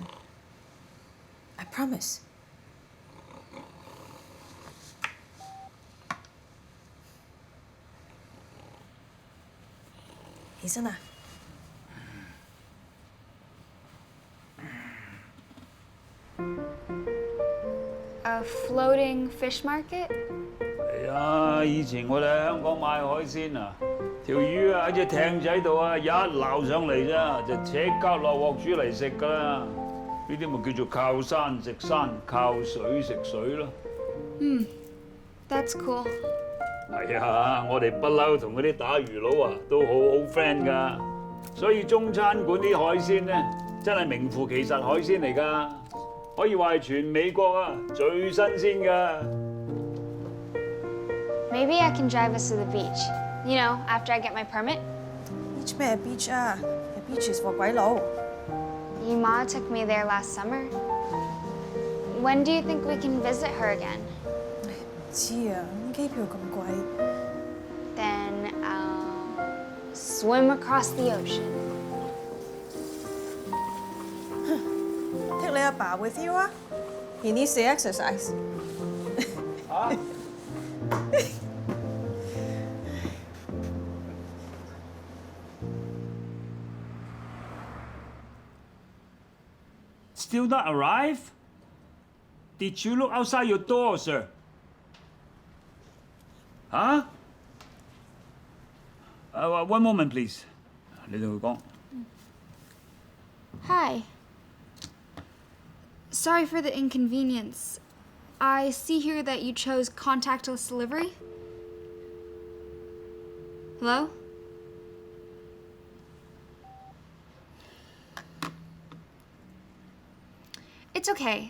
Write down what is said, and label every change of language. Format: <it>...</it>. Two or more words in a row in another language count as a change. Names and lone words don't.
<en>I promise.</en> <yue>起身啦！</yue> <en>a floating fish market?</en> <yue>係啊，以前我哋喺香港買海鮮啊，條魚啊喺隻艇仔度啊，一撈上嚟啫，就即刻落鑊煮嚟食㗎啦。呢啲咪叫做靠山食山，靠水食水咯。</yue> <en>That's cool.</en> <yue>係啊，我哋不嬲同嗰啲打魚佬啊都好 friend 㗎，所以中餐館啲海鮮咧真係名副其實海鮮嚟㗎，可以話係全美國啊最新鮮㗎。</yue> <en>Maybe I can drive us to the beach. You know, after I get my permit.</en> <yue>Beach 咩 beach 啊？係</yue> <en>beach is for</en> <yue>鬼佬。</yue> <en>Yima took me there last summer. When do you think we can visit her again?</en> <yue>唔知啊，機票咁貴。</yue> <en>Then I'll swim across the ocean. Take</en> <yue>你阿爸</yue> <en>with you 啊？ He needs the exercise. 嚇？ Still not arrive? Did you look outside your door, sir? Huh? One moment, please.</en> <yue>你同佢講。</yue> <en>Hi. Sorry for the inconvenience. I see here that you chose contactless delivery. Hello? It's okay.</en>